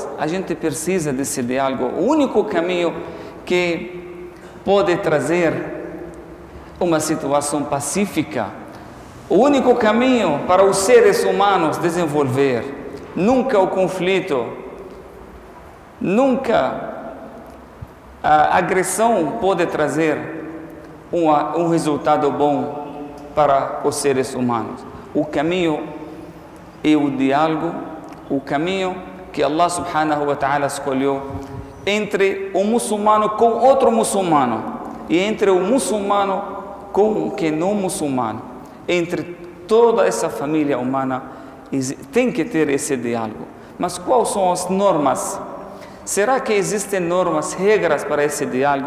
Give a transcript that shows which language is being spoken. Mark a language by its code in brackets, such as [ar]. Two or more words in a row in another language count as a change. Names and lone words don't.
[pt] A gente precisa desse diálogo. O único caminho que pode trazer uma situação pacífica, o único caminho para os seres humanos desenvolver, nunca o conflito, nunca a agressão pode trazer um resultado bom para os seres humanos. O caminho é o diálogo, o caminho que [ar] الله سبحانه وتعالى [pt] escolheu entre o muçulmano com outro muçulmano e entre o muçulmano com o que não muçulmano. Entre toda essa família humana tem que ter esse diálogo. Mas quais são as normas? Será que existem normas, regras para esse diálogo?